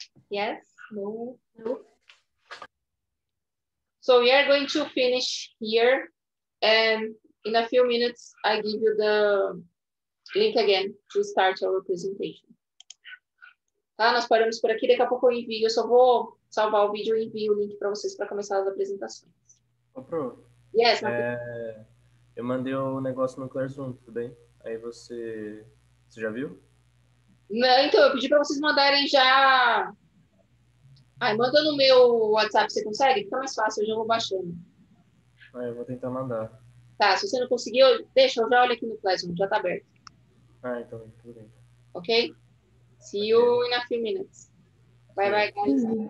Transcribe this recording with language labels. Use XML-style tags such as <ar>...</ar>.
<en>Yes? No? No? So we are going to finish here, and in a few minutes, I give you the link again to start our presentation.</en> <pt>Tá? Nós paramos por aqui, daqui a pouco eu envio, eu só vou salvar o vídeo e envio o link para vocês para começar as apresentações. Ô, Pro,</pt> <en>Yes,</en> <pt>eu mandei o negócio no Classroom, tudo bem? Aí você já viu? Não, então, eu pedi para vocês mandarem já... manda no meu WhatsApp, você consegue? Fica mais fácil, eu já vou baixando. Eu vou tentar mandar. Tá, se você não conseguiu, deixa, eu já olho aqui no Classroom, já tá aberto. Então, tudo bem.</pt> <en>Okay? See you in a few minutes. Bye-bye, guys.</en>